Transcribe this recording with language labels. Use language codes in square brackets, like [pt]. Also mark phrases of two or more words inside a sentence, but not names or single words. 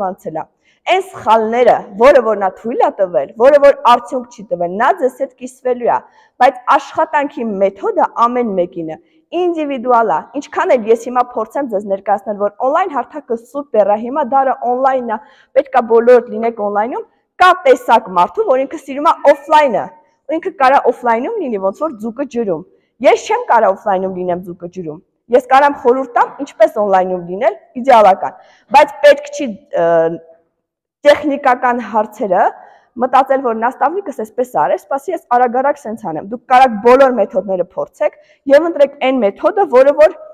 [hy] անցել է։ Այն սխալները, որը որ նա թույլ է տվել, որը որ արդյունք չի տվել, նա ձեզ հետ կիսվելու է, բայց աշխատանքի մեթոդը ամեն մեկին է, ինդիվիդուալ է։ Ինչքան էլ ես հիմա փորձեմ ձեզ ներկայացնել, որ on-line հարթակը սուպեր է, հիմա դարը on-line է, պետք է բոլորդ լինեք on-line-ում, կա տեսակ մարդու, որ ինքը սիրում է off-line-ը, ու ինքը կարա off-line-ում լինի, ոնց որ ձուկը ջրում։ Ես չեմ կարա off-line-ում լինեմ ձուկը ջրում։ Ես կարամ խորհուրդ տամ, ինչպես on-line-ում լինել, իդեալական, բայց պետք չի տեխնիկական հարցերը մտածել, որ նաստավնիկս այսպես արես, սպասի ես արագ-արագ սենց անեմ։ Դուք կարաք բոլոր մեթոդները փորձեք եւ ընտրեք այն մեթոդը, որը որ